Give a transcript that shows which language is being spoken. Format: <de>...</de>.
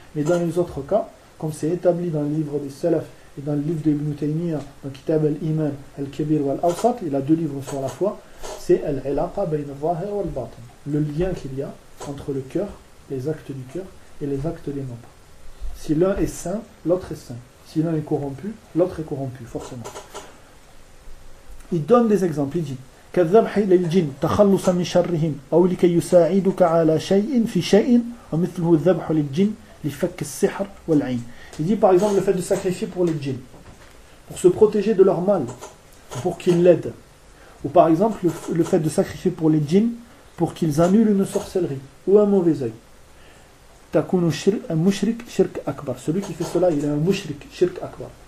<fr>Mais dans les autres cas, comme c'est établi dans le livre des Salaf et dans le livre d'Ibn Taymiyyah, dans Kitab al-Iman, al-Kabir ou al-Awsat, il a deux livres sur la foi, c'est</fr> <ar>al-ilaqa bayn al-zahir wa al-batin,</ar> <fr>le lien qu'il y a entre le cœur, les actes du cœur, et les actes des membres. Si l'un est saint, l'autre est saint. Si l'un est corrompu, l'autre est corrompu, forcément. Il donne des exemples. Il dit</fr> <ar>كالذبح للجن تخلص من شرهم أو لكي يساعدك على شيء في شيء ومثله الذبح للجن لفك السحر والعين.</ar> <fr>Il dit par exemple le fait de sacrifier pour les djinns, pour se protéger de leur mal, pour qu'ils l'aident. Ou par exemple le fait de sacrifier pour les djinns pour qu'ils annulent une sorcellerie ou un mauvais œil. Celui qui fait cela, il est un mushrik, shirk akbar.</fr>